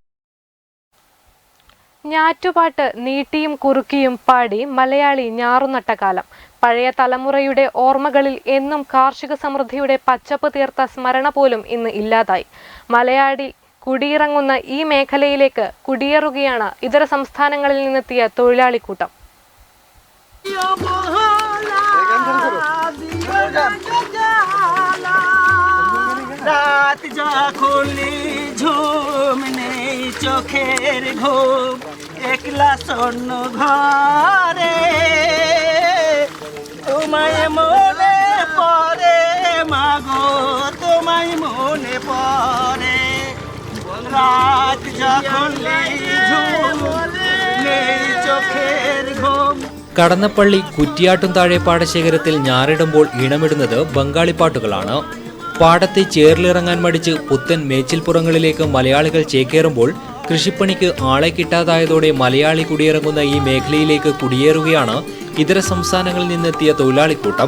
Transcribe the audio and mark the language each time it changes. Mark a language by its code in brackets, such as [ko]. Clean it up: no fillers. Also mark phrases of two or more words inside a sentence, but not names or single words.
[ml] ഞാറ്റുപാട്ട് നീട്ടിയും കുറുക്കിയും പാടി മലയാളി ഞാറുനട്ട കാലം. പഴയ തലമുറയുടെ ഓർമ്മകളിൽ എന്നും കാർഷിക സമൃദ്ധിയുടെ പച്ചപ്പ് തീർത്ത സ്മരണ പോലും ഇന്ന് ഇല്ലാതായി. മലയാളി കുടിയിറങ്ങുന്ന ഈ മേഖലയിലേക്ക് കുടിയേറുകയാണ് ഇതര സംസ്ഥാനങ്ങളിൽ നിന്നെത്തിയ തൊഴിലാളിക്കൂട്ടം. [bn] চোখের ঘুম একলা স্বর্ণ ঘরে তোমায় মনে পড়ে মাগো তোমায় মনে পড়ে [ml] കടന്നപ്പള്ളി കുറ്റിയാട്ടും താഴെ പാടശേഖരത്തിൽ ഞാറിടുമ്പോൾ ഈണമിടുന്നത് ബംഗാളി പാട്ടുകളാണ്. പാടത്ത് ചേറിലിറങ്ങാൻ മടിച്ച് പുത്തൻ മേച്ചിൽപ്പുറങ്ങളിലേക്ക് മലയാളികൾ ചേക്കേറുമ്പോൾ കൃഷിപ്പണിക്ക് ആളെ കിട്ടാതായതോടെ മലയാളി കുടിയിറങ്ങുന്ന ഈ മേഖലയിലേക്ക് കുടിയേറുകയാണ് ഇതര സംസ്ഥാനങ്ങളിൽ നിന്നെത്തിയ തൊഴിലാളിക്കൂട്ടം.